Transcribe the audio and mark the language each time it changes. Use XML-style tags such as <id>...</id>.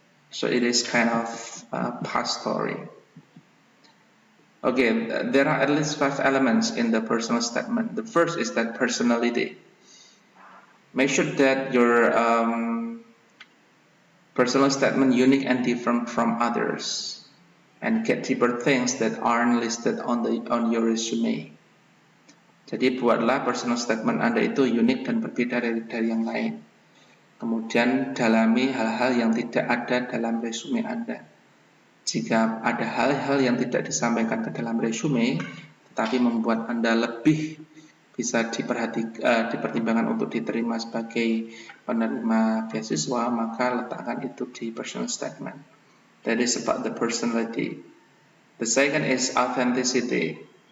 <en>So it is kind of past story. Okay, there are at least 5 elements in the personal statement. The first is that personality. Make sure that your personal statement unique and different from others, and get deeper things that aren't listed on your resume.</en> <id>Jadi buatlah personal statement Anda itu unik dan berbeda dari yang lain. Kemudian dalami hal-hal yang tidak ada dalam resume Anda. Jika ada hal-hal yang tidak disampaikan ke dalam resume, tetapi membuat Anda lebih bisa dipertimbangkan untuk diterima sebagai penerima beasiswa, maka letakkan itu di personal statement.</id> <en>That is about the personality. The second is authenticity.</en>